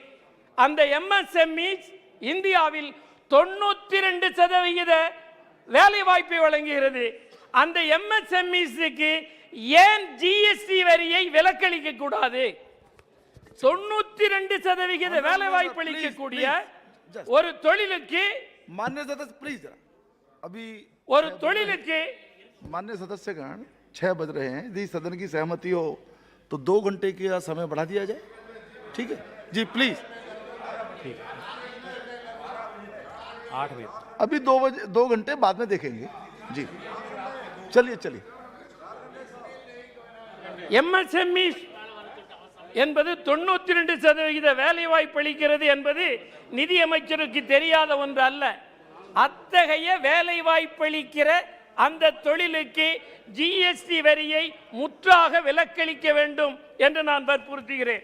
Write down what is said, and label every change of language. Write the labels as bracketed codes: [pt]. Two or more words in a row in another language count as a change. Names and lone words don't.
[ta] அந்த MSMEs இந்தியாவில் 92% வேலை வாய்ப்பை வழங்குகிறது. அந்த MSMEsக்கு ஏன் GST வரியை விலக்களிக்க கூடாது? 92% வேலை வாய்ப்பு அளிக்கக்கூடிய ஒரு தொழிலுக்கு [hi] मान्य सदस्य प्लीज अभी [ta] ஒரு தொழிலுக்கு [hi] मान्य सदस्यगण 6 बज रहे हैं, यदि सदन की सहमति हो तो 2 घंटे का समय बढ़ा दिया जाए। ठीक है जी, प्लीज। 8 बजे अभी 2 घंटे बाद में देखेंगे जी। चलिए चलिए। [ta] MSME என்பது 92% வேலை வாய்ப்பு அளிக்கிறது என்பது நிதி அமைச்சருக்கு தெரியாத ஒன்று அல்ல. அத்தகைய வேலை வாய்ப்பு அளிக்கிற அந்த தொழிலுக்கு ஜிஎஸ்டி வரியை முற்றாக விலக்களிக்க வேண்டும் என்று நான் வற்புறுத்துகிறேன்.